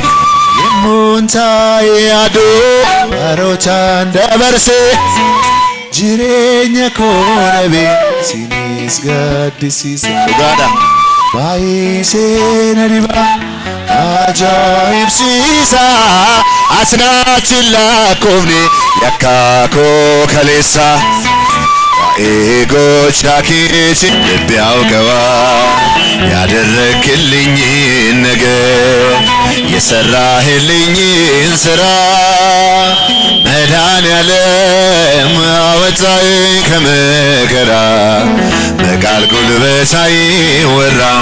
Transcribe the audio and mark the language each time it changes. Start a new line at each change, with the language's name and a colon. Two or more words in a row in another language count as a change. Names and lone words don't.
Oromo: yemmuun taa'ee yaaduu barootaan dabarse jireenya koo dhabe sinis gaddisiise dhugaadha baay'isee na dhiba ajaa'ibsiisa asnaatiin lakkoofne yakka koo kaleessa waa'ee gocha keetii
Amharic: ልቤ ያውቀዋል ያደረክልኝን ነገር የሰራህልኝን ስራ መድኃኔዓለም አወጣኝ ከመከራ በቃል ጉልበት አይወራ